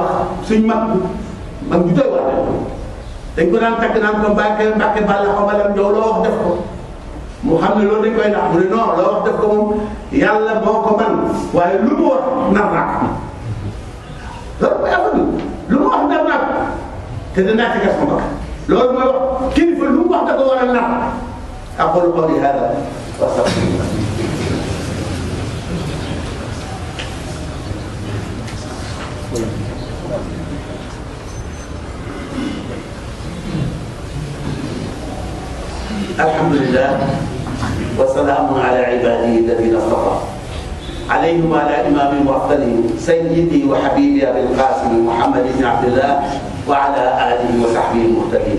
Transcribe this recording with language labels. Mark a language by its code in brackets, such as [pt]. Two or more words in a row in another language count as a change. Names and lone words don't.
[wo] wax suñ mag ñu doy war dañ ko daan takk naan ko Mbacke Balla xaw ma lam yow loo wax def ko mu xam ne loolu dañ koy nax mu ne non loo wax def ko moom yàlla moo ko man waaye lu mu wax nar naa ko loolu mooy affaire lu mu wax nar naa ko te danaa ci gas ma bakk loolu mooy wax kilifa lu mu wax da ko war a nar [ar] أقول قولي هذا وأستغفر الله. الحمد لله والسلام على عباده الذين اصطفى عليهم وعلى امامهم وافضلهم سيدي وحبيبي ابي القاسم محمد بن عبد الله وعلى اله وصحبه المهتدين.